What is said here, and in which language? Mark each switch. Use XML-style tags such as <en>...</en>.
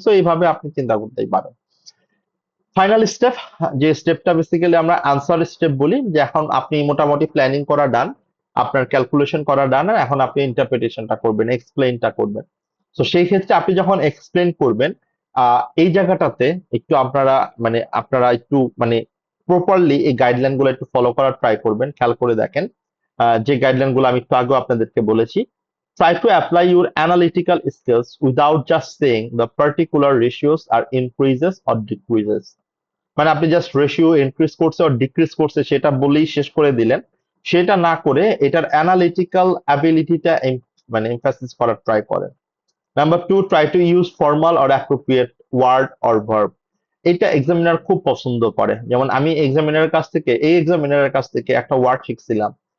<bn>So এইভাবে আপনি চিন্তা করতেই পারেন। ফাইনাল স্টেপ, যে স্টেপটা বেসিক্যালি আমরা আনসার স্টেপ বলি, যে এখন আপনি মোটামুটি প্ল্যানিং করা ডান, আপনার ক্যালকুলেশন করা ডান, আর এখন আপনি ইন্টারপ্রিটেশনটা করবেন, এক্সপ্লেইনটা করবেন। তো সেই ক্ষেত্রে আপনি যখন এক্সপ্লেইন করবেন, এই জায়গাটাতে একটু আপনারা একটু প্রপারলি এই গাইডলাইন গুলো একটু ফলো করার ট্রাই করবেন, খেয়াল করে দেখেন। যে গাইডলাইন গুলো আমি একটু আগে আপনাদেরকে বলেছি,</bn> <en>try to apply your analytical skills without just saying the particular ratios are increases or decreases।</en> <bn>মানে আপনি জাস্ট রেশিও ইনক্রিজ করছে আর ডিক্রিজ করছে সেটা বলেই শেষ করে দিলেন, সেটা না করে এটার অ্যানালিটিক্যাল অ্যাবিলিটিটা এমফাসিস করার ট্রাই করেন।</bn> <en>Number two, try to use formal or appropriate word or verb.</en> <bn>এটা এক্সামিনার খুব পছন্দ করে। যেমন আমি এক্সামিনারের কাছ থেকে একটা ওয়ার্ড শিখছিলাম।</bn>